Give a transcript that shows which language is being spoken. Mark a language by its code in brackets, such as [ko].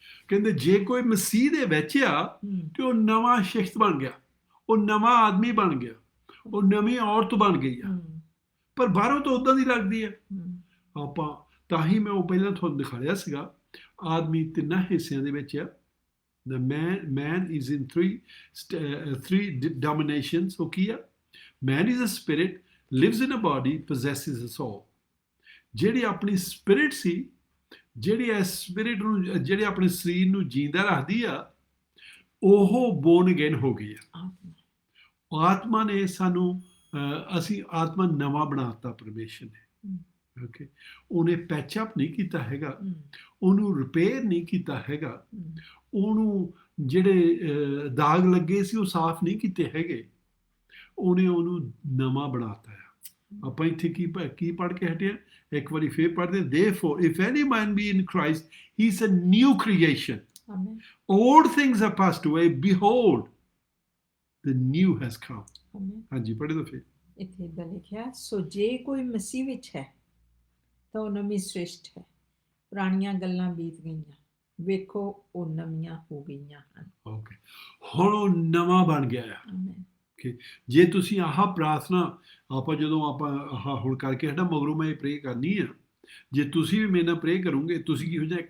[pa] ਕਹਿੰਦੇ ਜੇ ਕੋਈ ਮਸੀਹ ਦੇ ਵਿੱਚ ਆ ਤੇ ਉਹ ਨਵਾਂ ਸ਼ਖਸ ਬਣ ਗਿਆ, ਉਹ ਨਵਾਂ ਆਦਮੀ ਬਣ ਗਿਆ, ਉਹ ਨਵੀਂ ਔਰਤ ਬਣ ਗਈ ਆ। ਪਰ ਬਾਹਰੋਂ ਤਾਂ ਉਦਾਂ ਦੀ ਲੱਗਦੀ ਹੈ। ਆਪਾਂ ਤਾਂ ਹੀ ਮੈਂ ਉਹ ਪਹਿਲਾਂ ਤੁਹਾਨੂੰ ਦਿਖਾਇਆ ਸੀਗਾ, ਆਦਮੀ ਤਿੰਨਾਂ ਹਿੱਸਿਆਂ ਦੇ ਵਿੱਚ ਆ। [en] The man is in three dominations. [pa] ਉਹ ਕੀ ਆ? [en] Man is a spirit, lives in a body, possesses a soul. [pa] ਜਿਹੜੀ ਆਪਣੀ ਸਪਿਰਿਟ ਸੀ, ਜਿਹੜੀ ਇਸ ਸਪਿਰਿਟ ਨੂੰ, ਜਿਹੜੇ ਆਪਣੇ ਸਰੀਰ ਨੂੰ ਜੀਂਦਾ ਰੱਖਦੀ ਆ, ਉਹ ਬੋਰਨ ਅਗੇਨ ਹੋ ਗਈ ਆ। ਆਤਮਾ ਨੇ ਸਾਨੂੰ ਅਸੀਂ ਆਤਮਾ ਨਵਾਂ ਬਣਾਤਾ ਪਰਮੇਸ਼ਰ ਨੇ। ਓਕੇ, ਉਹਨੇ ਪੈਚਅਪ ਨਹੀਂ ਕੀਤਾ ਹੈਗਾ, ਉਹਨੂੰ ਰਿਪੇਅਰ ਨਹੀਂ ਕੀਤਾ ਹੈਗਾ, ਉਹਨੂੰ ਜਿਹੜੇ ਦਾਗ ਲੱਗੇ ਸੀ ਉਹ ਸਾਫ਼ ਨਹੀਂ ਕੀਤੇ ਹੈਗੇ, ਉਹਨੇ ਉਹਨੂੰ ਨਵਾਂ ਬਣਾਤਾ ਆ। ਆਪਾਂ ਇੱਥੇ ਕੀ ਪੜ੍ਹ ਕੇ ਹਟਿਆ? ਇੱਕ ਵਾਰੀ ਫੇਰ ਪੜ੍ਹਦੇ, [en] therefore if any man be in Christ he is a new creation. Amen. Old things are passed away, behold the new has come. [pa] Amen. ਹਾਂਜੀ ਪੜ੍ਹੇ ਤਾਂ ਫੇਰ। ਇੱਥੇ ਇਦਾਂ ਲਿਖਿਆ, ਸੋ ਜੇ ਕੋਈ ਮਸੀਹ ਵਿੱਚ ਹੈ ਤਾਂ ਉਹ ਨਵੀਂ ਸ੍ਰਿਸ਼ਟ ਹੈ, ਪੁਰਾਣੀਆਂ ਗੱਲਾਂ ਬੀਤ ਗਈਆਂ, ਵੇਖੋ ਉਹ ਨਵੀਆਂ ਹੋ ਗਈਆਂ ਹਨ। ਓਕੇ, ਹੁਣ ਉਹ ਨਵਾਂ ਬਣ ਗਿਆ ਆ। ਓਕੇ, ਜੇ ਤੁਸੀਂ ਆਹ ਪ੍ਰਾਰਥਨਾ ਆਪਾਂ ਜਦੋਂ ਆਪਾਂ ਆਹ ਹੁਣ ਕਰਕੇ ਹਟਾ ਮਗਰੋਂ ਮੈਂ ਇਹ ਪ੍ਰੇ ਕਰਨੀ ਆ, ਜੇ ਤੁਸੀਂ ਵੀ ਮੇਰੇ ਨਾਲ ਪ੍ਰੇ ਕਰੋਗੇ, ਤੁਸੀਂ ਕੀ ਹੋ ਜਾਣਾ?